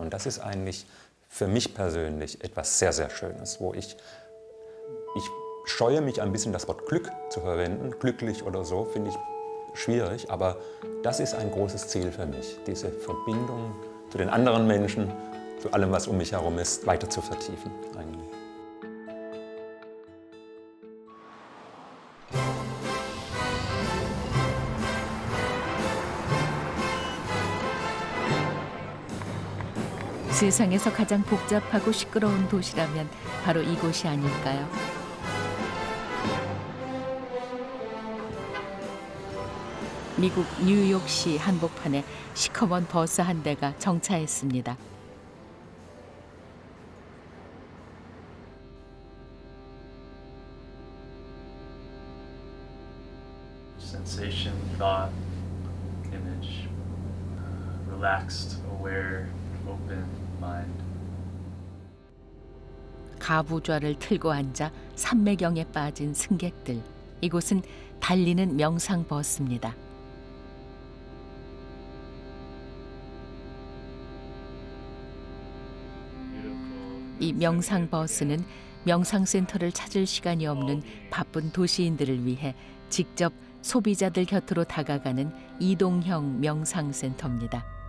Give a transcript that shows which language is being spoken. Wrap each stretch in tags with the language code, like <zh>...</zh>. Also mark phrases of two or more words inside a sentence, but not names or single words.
<de>Und das ist eigentlich für mich persönlich etwas sehr, sehr Schönes, wo ich scheue mich ein bisschen, das Wort Glück zu verwenden. Glücklich oder so finde ich schwierig, aber das ist ein großes Ziel für mich, diese Verbindung zu den anderen Menschen, zu allem, was um mich herum ist, weiter zu vertiefen eigentlich.</de> <ko>세상에서 가장 복잡하고 시끄러운 도시라면 바로 이곳이 아닐까요? 미국 뉴욕시 한복판에 시커먼 버스 한 대가 정차했습니다.</ko> <en>Sensation, thought, image, relaxed, aware, open mind.</en> <ko>가부좌를 틀고 앉아 삼매경에 빠진 승객들. 이곳은 달리는 명상 버스입니다. 이 명상 버스는 명상센터를 찾을 시간이 없는 바쁜 도시인들을 위해 직접 소비자들 곁으로 다가가는 이동형 명상센터입니다.</ko>